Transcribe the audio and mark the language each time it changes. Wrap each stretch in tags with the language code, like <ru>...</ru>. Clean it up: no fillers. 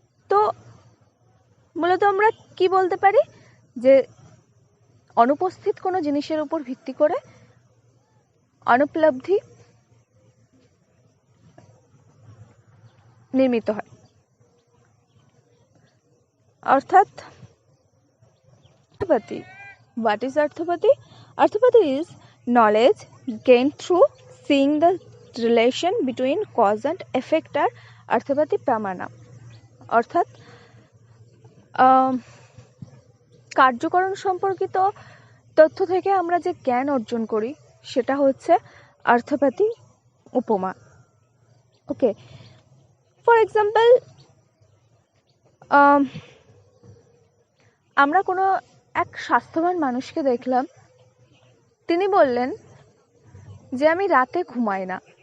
<bn>তো মূলত আমরা কি বলতে পারি? যে অনুপস্থিত কোনো জিনিসের উপর ভিত্তি করে অনুপলব্ধি নির্মিত হয়। অর্থাৎ অর্থপতি,</bn> <en>what is</en> <bn>অর্থপতি?</bn> <en>অর্থপতি is knowledge gained through seeing the relation between cause and effect</en> <bn>আর অর্থপতি প্রামাণা। অর্থাৎ কার্যকরণ সম্পর্কিত তথ্য থেকে আমরা যে জ্ঞান অর্জন করি সেটা হচ্ছে অর্থপতি উপমা। ওকে,</bn> <en>for example,</en> <bn>আমরা কোনো এক স্বাস্থ্যবান মানুষকে দেখলাম, তিনি বললেন যে আমি রাতে ঘুমাই না।</bn>